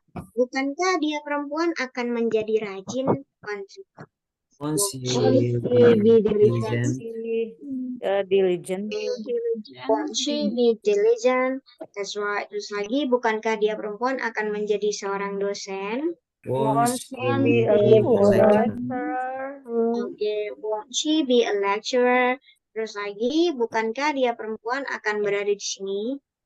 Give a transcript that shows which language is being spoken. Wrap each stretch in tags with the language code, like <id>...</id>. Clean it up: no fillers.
<id>Bukankah dia perempuan akan menjadi rajin?</id> <en>Won't she be diligent? diligent. Won't she be diligent? That's right.</en> <id>Terus lagi, bukankah dia perempuan akan menjadi seorang dosen?</id> <en>Won't she be a be a lecturer? lecturer? Oke, won't she be a lecturer?</en> <id>Terus lagi, bukankah dia perempuan akan berada di sini?</id>